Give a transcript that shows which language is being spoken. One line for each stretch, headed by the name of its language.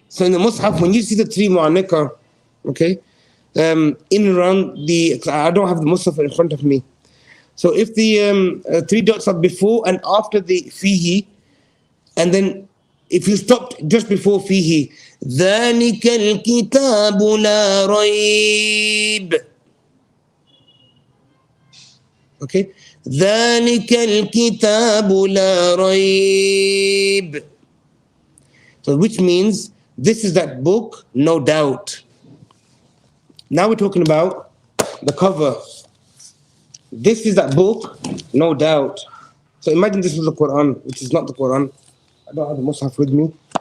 English: So in the Mushaf, when you see the three mu'annika, okay, in and around the, I don't have the Mushaf in front of me. So if the three dots are before and after the fihi, and then if you stopped just before fihi,
Arabic: ذلك الكتاب لا ريب. Okay, ذلك الكتاب لا ريب.
English: So which means this is that book, no doubt. Now we're talking about the cover. This is that book, no doubt. So imagine this was the Quran, which is not the Quran. I don't have the Mushaf with me.